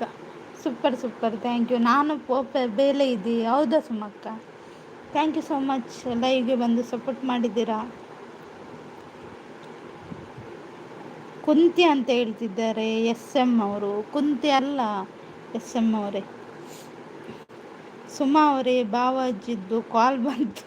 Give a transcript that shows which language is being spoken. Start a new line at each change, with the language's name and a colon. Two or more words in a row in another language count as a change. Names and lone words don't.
English: super thank you.
Tulu: ನಾನು ಪೋಪೆ ಬೇಲೆ ಇದ್ದಿ ಹೌದಾ ಸುಮಕ್ಕ?
English: thank you so much
Kannada: ಲೈವ್ಗೆ ಬಂದು ಸಪೋರ್ಟ್ ಮಾಡಿದ್ದೀರಾ. ಕುಂತಿ ಅಂತ ಹೇಳ್ತಿದ್ದಾರೆ ಎಸ್ ಎಮ್ ಅವರು. ಕುಂತಿ ಅಲ್ಲ ಎಸ್ ಎಮ್ ಅವರೇ. ಸುಮಾ ಅವರೇ, ಬಾವಾಜಿದ್ದು ಕಾಲ್ ಬಂತು.